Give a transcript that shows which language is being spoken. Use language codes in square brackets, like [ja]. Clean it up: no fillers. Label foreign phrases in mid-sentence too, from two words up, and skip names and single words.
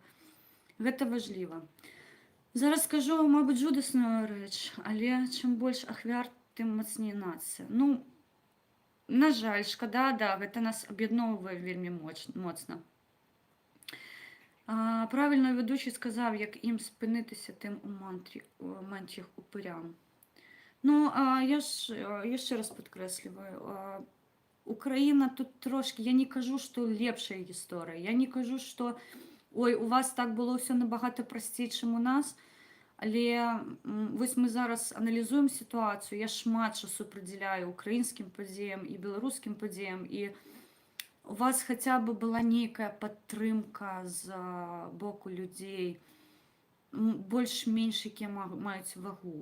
[be] Гэта важліва. Зараз скажу, мабыць, жудасную рэч, але чым больш ахвяр, тым мацней нацыя. На жаль, шкада, да, гэта нас аб'ядноўвае вельмі моцна. [uk] Правільно ведучий сказав, як ім спинитися тим у менших упирям. Я ще раз підкреслюю, Україна тут трошки, я не кажу, що лепша історія, я не кажу, що ой, у вас так було все набагато простіше, чим у нас. [be] Але вось мы зараз аналізуем сітуацыю, я шмат часу прыдзяляю украінскім падзеям і беларускім падзеям, і у вас хаця бы была нейкая падтрымка з боку людзей, больш-менш, якія маюць вагу.